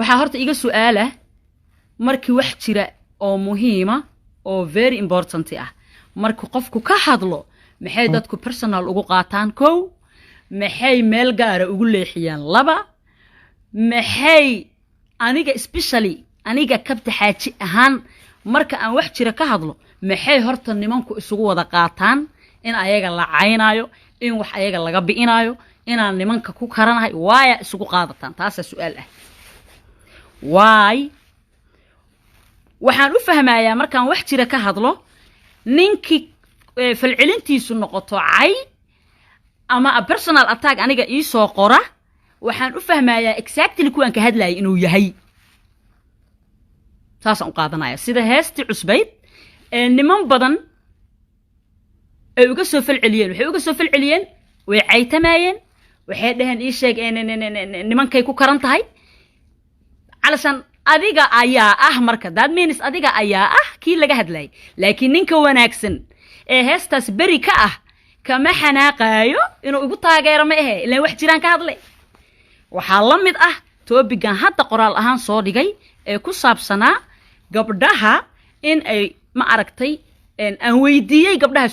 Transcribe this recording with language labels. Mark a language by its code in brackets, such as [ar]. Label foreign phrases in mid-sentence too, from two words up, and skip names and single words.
[so] waxaa horta iga su'aala markii wax jira oo muhiima oo [en] very important [so] ah markii qofku ka hadlo maxay dadku personal ugu qaataan kow maxay meel gaar ah ugu leexiyaan laba maxay aniga especially aniga kabta xaaji ahaan marka aan wax jira ka hadlo maxay horta nimanku isugu wada qaataan in ayaga la caynayo in wax ayaga laga bi'inayo inaan nimanka ku karanahay waaya isugu qaadataan taas su'aal ah waay waxaan u fahmayaa markaan wax jira ka hadlo ninkii falcelintiisu noqoto cay ama [en] a personal attack [so] aniga ii soo qora waxaan u fahmayaa exactly kuwan ka hadlayay inuu yahay taasaan u qaadanaya sida heesti cusbayd niman badan ay uga soo falceliyeen waxay uga soo falceliyeen way caytamayeen waxay dhaheen ii sheeg nimankay ku karan tahay علشان adiga ayaa ah marka [en] that means [so] adiga ayaa ah kii laga hadlay laakiin ninka wanaagsan ee heestaas bari ka ah kama xanaaqayo inuu ugu taageero ma ahe ilaa wax jiraan ka hadlay waxa la mid ah topigan hadda qoraal ahaan soo dhigay ee ku saabsanaa gabdhaha in ay ma aragtay aan weydiiyay gabdhaha